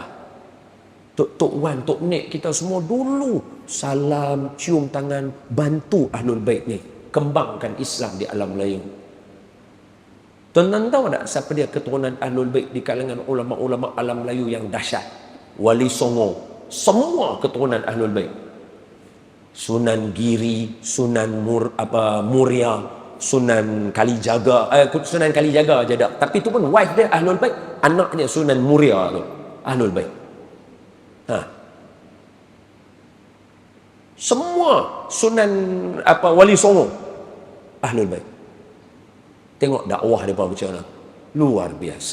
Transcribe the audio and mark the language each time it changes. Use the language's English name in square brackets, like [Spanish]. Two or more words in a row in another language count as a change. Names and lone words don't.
[Malay] Tok Wan, Tok Nek kita semua dulu salam, cium tangan, bantu Ahlul Bait ni kembangkan Islam di alam Melayu. Tuan-tuan tahu tak siapa dia keturunan Ahlul Bait di kalangan ulama-ulama alam Melayu yang dahsyat? Wali Songo, semua keturunan Ahlul Bait. Sunan Giri, Sunan Muria, Sunan Kalijaga, Sunan Kalijaga je dak. Tapi tu pun wife dia Ahlul Bait, anaknya Sunan Muria tu Ahlul Bait. Semua Sunan Wali Songo Ahlul Bait. Tengok dakwah mereka macam mana, luar biasa.